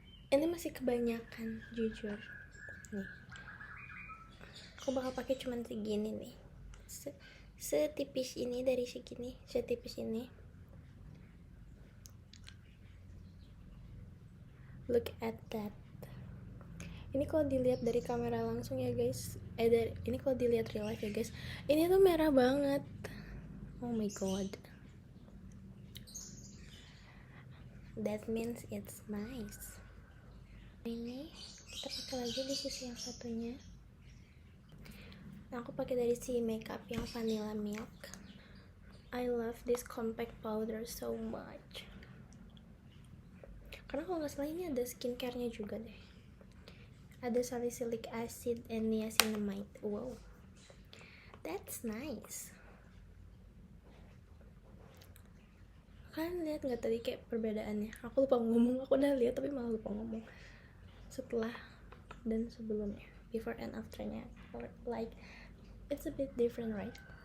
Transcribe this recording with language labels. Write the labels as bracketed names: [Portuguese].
[Indonesian] Ini masih kebanyakan jujur. Nih, aku bakal pakai cuman segini nih, setipis ini dari segini, setipis ini. [English] Look at that. [Indonesian] Ini kalau dilihat dari kamera langsung ya guys, ini kalau dilihat real life ya guys, ini tuh merah banget. [English] Oh my god, that means it's nice. [Indonesian] Ini kita pakai lagi di sisi yang satunya. Nah, aku pakai dari si makeup yang vanilla milk. [English] I love this compact powder so much. [Indonesian] Karena kalau nggak salah ini ada skincare-nya juga deh. Ada salicylic acid and niacinamide. [English] Wow, that's nice. [Indonesian] Kalian lihat nggak tadi kayak perbedaannya? Aku lupa ngomong, aku udah lihat tapi malah lupa ngomong. Setelah dan sebelumnya, [English] before and afternya, like it's a bit different, right?